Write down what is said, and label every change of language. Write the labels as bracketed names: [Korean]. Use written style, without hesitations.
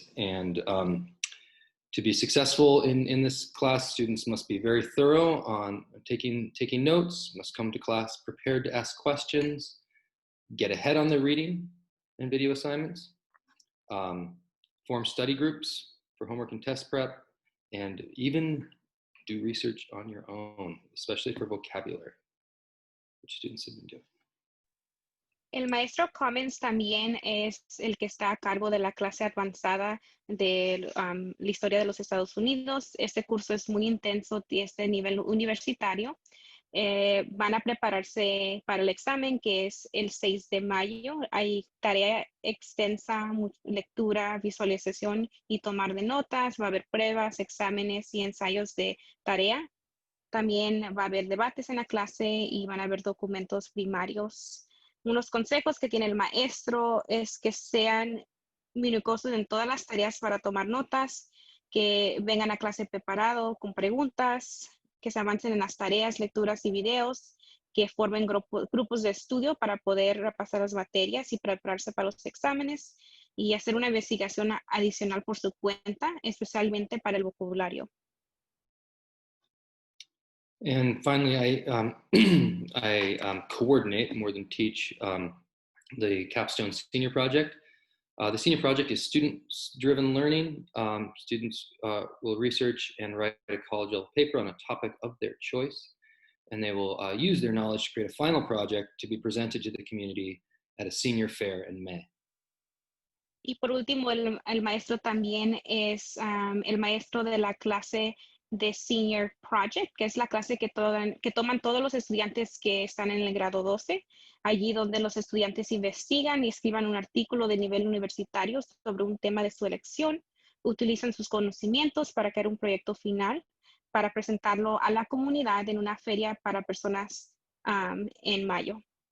[English] And to be successful in this class, students must be very thorough on taking notes, must come to class prepared to ask questions, get ahead on their reading and video assignments, form study groups for homework and test prep, and even do research on your own, especially for vocabulary, which students have been doing. [Spanish] El maestro Commons también es el que está a cargo de la clase avanzada de la historia de los Estados Unidos. Este curso es muy intenso, es de nivel universitario. Van a prepararse para el examen, que es el 6 de mayo. Hay tarea extensa, lectura, visualización y tomar de notas. Va a haber pruebas, exámenes y ensayos de tarea. También va a haber debates en la clase y van a haber documentos primarios. Unos consejos que tiene el maestro es que sean minuciosos en todas las tareas para tomar notas, que vengan a clase preparado con preguntas, que se avancen en las tareas, lecturas y videos, que formen grupos de estudio para poder repasar las materias y prepararse para los exámenes y hacer una investigación adicional por su cuenta, especialmente para el vocabulario. [English] And finally, I coordinate more than teach the Capstone Senior Project. The senior project is student-driven learning. Students will research and write a college-level paper on a topic of their choice, and they will use their knowledge to create a final project to be presented to the community at a senior fair in May. [Spanish] Y por último, el maestro también es el maestro de la clase de Senior Project, que es la clase que toman todos los estudiantes que están en el grado 12, allí donde los estudiantes investigan y escriban un artículo de nivel universitario sobre un tema de su elección, utilizan sus conocimientos para crear un proyecto final, para presentarlo a la comunidad en una feria para personas en mayo.